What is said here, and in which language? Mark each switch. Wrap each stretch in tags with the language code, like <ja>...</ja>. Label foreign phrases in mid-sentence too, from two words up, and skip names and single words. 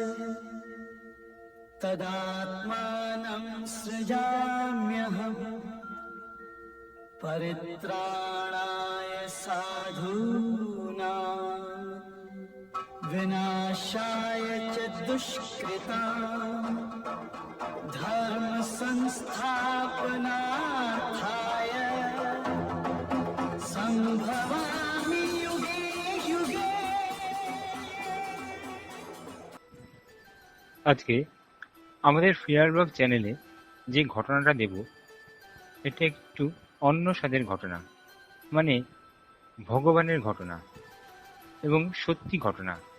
<sa>तदात्मानं सृजाम्यहम् परित्राणाय साधूनां विनाशाय च दुष्कृताम् धर्म संस्थापनार्थाय संभवामि युगे युगे।</sa> <bn>আজকে আমাদের ফিয়ারব্লগ চ্যানেলে যে ঘটনাটা দেব এটা একটু অন্য স্বাদের ঘটনা, মানে ভগবানের ঘটনা এবং সত্যি ঘটনা।</bn>